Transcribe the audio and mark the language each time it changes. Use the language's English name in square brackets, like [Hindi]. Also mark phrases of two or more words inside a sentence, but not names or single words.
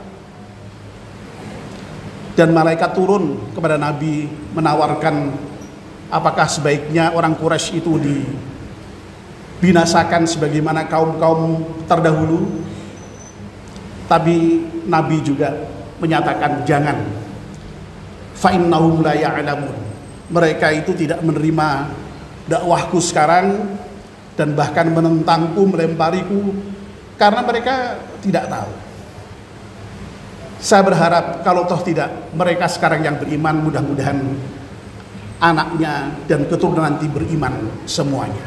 [Indonesian] Dan malaikat turun kepada Nabi menawarkan apakah sebaiknya orang Quraisy itu dibinasakan sebagaimana kaum-kaum terdahulu. Tapi Nabi juga menyatakan jangan. [Arabic] Fa innahum la ya'lamun. [Indonesian] Mereka itu tidak menerima dakwahku sekarang dan bahkan menentangku, melempariku karena mereka tidak tahu. Saya berharap kalau toh tidak, mereka sekarang yang beriman, mudah-mudahan anaknya dan keturunan nanti beriman semuanya.